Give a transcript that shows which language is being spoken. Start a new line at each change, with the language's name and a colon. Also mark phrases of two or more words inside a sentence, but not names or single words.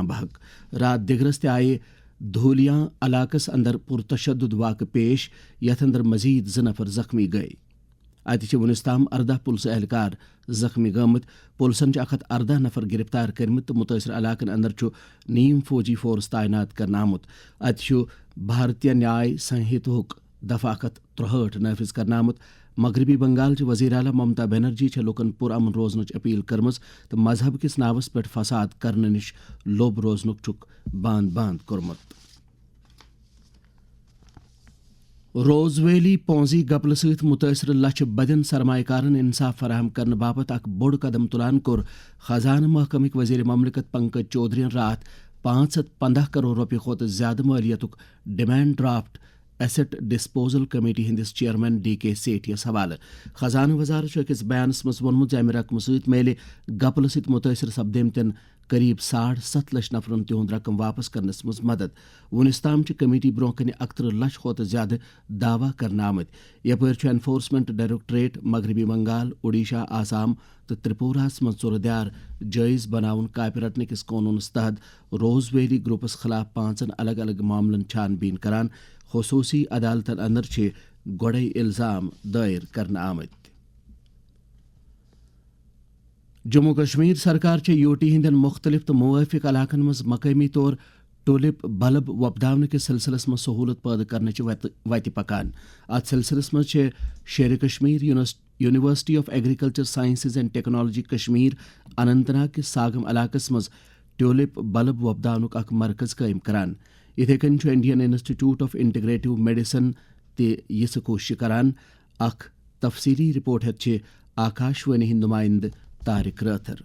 Kashmiri: بحق رات دِگرس تہِ آیہِ دھولیاں علاقس اندر پرتشدد واقعہ پیش یتھ اندر مزید 2 نفر زخمی گئے اتہ ونس تام 14 پولیس اہلکار زخمی گمت پولیسن 114 نفر گرفتار کرمت تو متاثر علاقن اندر نیم فوجی فورس تعینات کرنا آمت اتہ بھارتیہ نیائے سنہتک دفعہ 163 نافذ کرنا آمت مغربی بنگال وزیر اعلیٰ ممتا بنرجی لوکن پرامن روزنچ اپیل کرمز تو مذہب کس ناوس پہ فساد کرنے نش لوب روزنک بند کورمت روز ویلی پونزی گپل ست متاثر لچھ بدین سرمایہ کارن انصاف فراہم کرنے باپت اک بوڑ قدم تلان کور خزانہ محکمک وزیر مملکت پنکج چودھری رات 515 کروڑ روپیہ کھۄتہٕ زیادہ مالیتک ڈیمانڈ ڈرافٹ ایسٹ ڈسپوزل کمیٹی ہندس چیئرمین DK سیٹھی حوالہ خزانہ وزارت أکس بیانس مز وونمت امہ رقم ست میلے گپل ست متاثر سپدیمتن قریب 7.5 لچھ نفرن تہند رقم واپس کرنس مز مدد ونس تام کمیٹی برو کن 31 لچھ کھۄتہٕ زیادہ دعوی کرنا آمت یپٲرۍ انفورسمنٹ ڈائریکٹوریٹ مغربی بنگال اوڈیشہ آسام تو ترپوراہس مز ژور دیار جٲیز بناون کاپہِ رٹنہٕ کس قونوٗنس تحت روز ویلی گروپس خلاف 5 الگ الگ معاملن چھان بین کران خصوصی عدالتن اندر گۄڈے الزام دائر کرنا آمت جموں کشمیر سرکار UT ہندین مختلف تو موافق علاقن مز مقامی طور ٹولپ بلب وۄپداونہٕ کس سلسلس مز سہولت پٲدٕ کرنچ وتہِ پکان ات سلسلس مز شیر کشمیر یونیورسٹی آف ایگریکلچر سائنسز اینڈ ٹیکنالوجی کشمیر اننت ناگ کس ساگم علاقس مز ٹولپ بلب وۄپداونُک اکھ مرکز قائم کران یتھے کٔنۍ انڈین انسٹیٹیوٹ آف انٹیگریٹو میڈیسن تہِ یژھٕ کوٗشش کران اکھ تفصیلی رپورٹ ہیتھ آکاشوانی ہند نمائندہ طارق رٲتھر